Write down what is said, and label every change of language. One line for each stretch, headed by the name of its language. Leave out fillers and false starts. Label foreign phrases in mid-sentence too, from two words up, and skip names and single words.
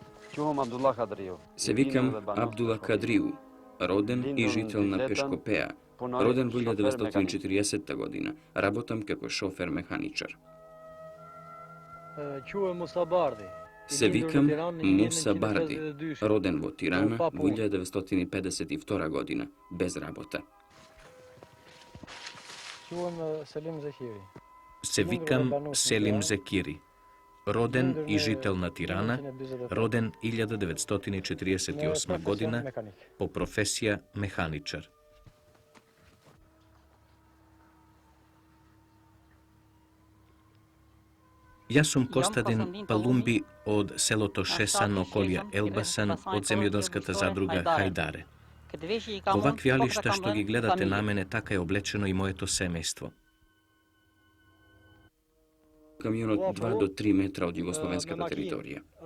Macedonian: Се викам Абдуллах Кадриу, роден и жител на Пешкопеа, роден в 1940 година, работам како шофер-механичар. Се викам Муса Барди, роден во Тирана в 1952 година, без работа. Се викам Селим Зекири, роден и жител на Тирана, роден 1948 година, по професија механичар. Ја сам Костадин Палумби од селото Шесан околија Елбасан од земјоделската задруга Хајдаре. Во вакви алишта што ги гледате на мене, така е облечено и моето семејство. Камионот 2 до 3 метра од југословенската територија.